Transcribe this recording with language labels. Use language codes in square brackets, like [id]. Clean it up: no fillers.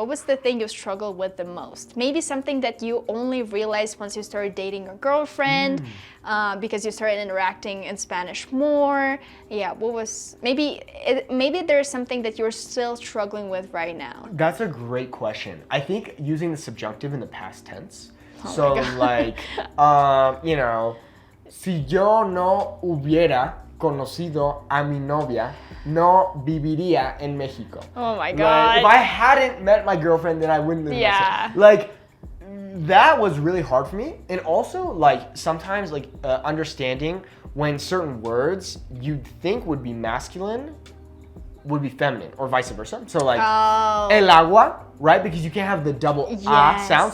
[en] What was the thing you struggled with the most? Maybe something that you only realized once you started dating your girlfriend, because you started interacting in Spanish more. Yeah, what was, maybe there's something that you're still struggling with right now. That's a great question. I think using the subjunctive in the past tense. [es] So like, you know, si yo no hubiera conocido a mi novia, no viviría en Mexico. [en] Oh my God. Like, if I hadn't met my girlfriend, then I wouldn't live in Mexico. Like, that was really hard for me. And also, like, sometimes, like, understanding when certain words you'd think would be masculine would be feminine, or vice versa. So, like, el agua, right? Because you can't have the double a sound.